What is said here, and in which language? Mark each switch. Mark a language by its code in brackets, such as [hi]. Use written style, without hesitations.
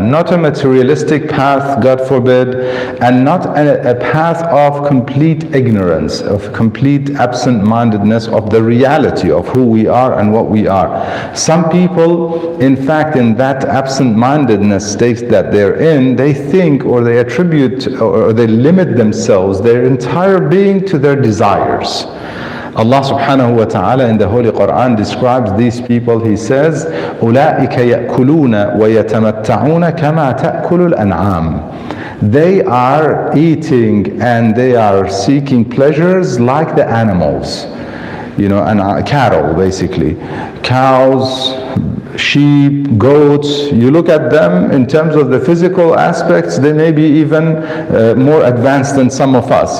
[en] Not a materialistic path, God forbid, and not a path of complete ignorance, of complete absent-mindedness of the reality of who we are and what we are. Some people, in fact, in that absent-mindedness state that they're in, they think, or they attribute, or they limit themselves, their entire being, to their desires. Allah subhanahu wa ta'ala in the Holy Quran describes these people. He says, [ar] أُولَٰئِكَ يَأْكُلُونَ وَيَتَمَتَّعُونَ كَمَا تَأْكُلُ الْأَنْعَامِ. [en] They are eating and they are seeking pleasures like the animals. You know, and cattle, basically. Cows, sheep, goats, you look at them in terms of the physical aspects, they may be even more advanced than some of us.